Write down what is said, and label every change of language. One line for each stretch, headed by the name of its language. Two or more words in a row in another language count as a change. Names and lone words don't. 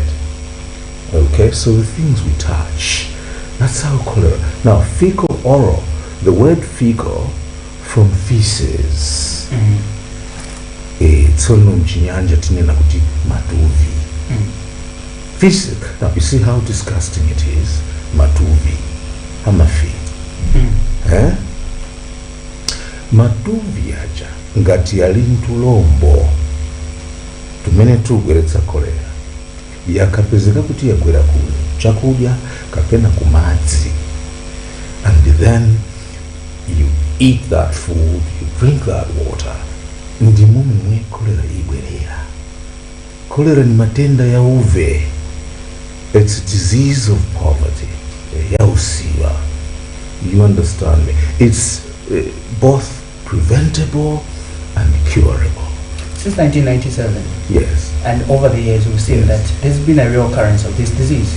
English: Okay, so the things we touch, that's how cholera. Now, fecal oral, the word fecal from feces. Feces. Now, you see how disgusting it is?
Tumbuka: Matuvi. Hamafi. Matuvi aja. Ngati yali ntulombo. Tumene tugweretsa kolera. Yakapezeka kuti yagwera ku chakudya kapena ku madzi.
English: And then you eat that food, you drink that water.
Tumbuka: Ndi mumwe kolera igwerera. Kolera ni matenda ya uve.
English: It's a disease of poverty.
Tumbuka: Ya usiwa.
English: You understand me? It's both preventable and curable. Since 1997? Yes. And over the years we've seen that there's been a real occurrence of this disease.